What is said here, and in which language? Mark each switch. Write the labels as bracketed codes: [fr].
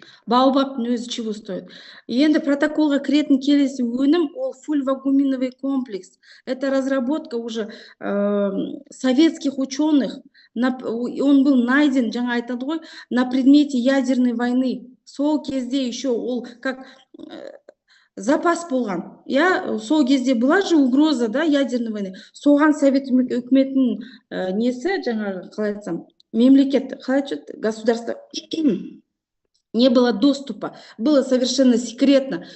[kk] Баобабтың өзі [ru] чего стоит. [kk] Енді протоколға кіретін келесі өнім ол фульвагуминовый комплекс. [ru] Это разработка уже советских ученых. Он был найден, [kk] жаңа айтады ғой, [ru] на предмете ядерной войны. [kk] Сол кезде еще ол [ru] как [kk] запас болған. Сол кезде [ru] была же угроза, да, ядерной войны. [kk] Соған совет үкіметінің несі, жаңағы, қалай айтсам, мемлекет, қалай айтады, [ru] государство не было доступа, было совершенно секретно.